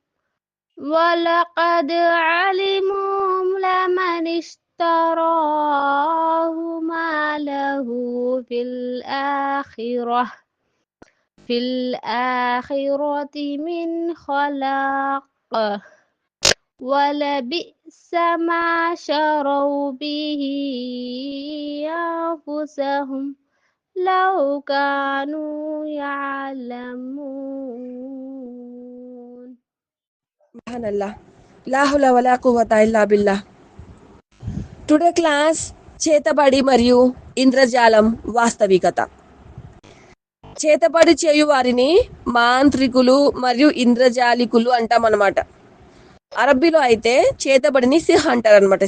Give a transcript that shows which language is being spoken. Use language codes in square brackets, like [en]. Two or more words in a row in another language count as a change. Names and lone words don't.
[ar] ولقد علموا لمن اشتراه ما له في الآخرة من خلاق ولبئس ما شروا به أنفسهم لو كانوا يعلمون. Subhanallah. لا حول ولا قوة إلا بالله. [en] today class [te] చేతబడి మరియు ఇంద్రజాలం వాస్తవికత. చేతబడి చేయు వారిని మాంత్రికులు మరియు ఇంద్రజాలికులు అంటామన్నమాట. అరబ్బీలో అయితే చేతబడిని సిహ్ అంటారనమాట.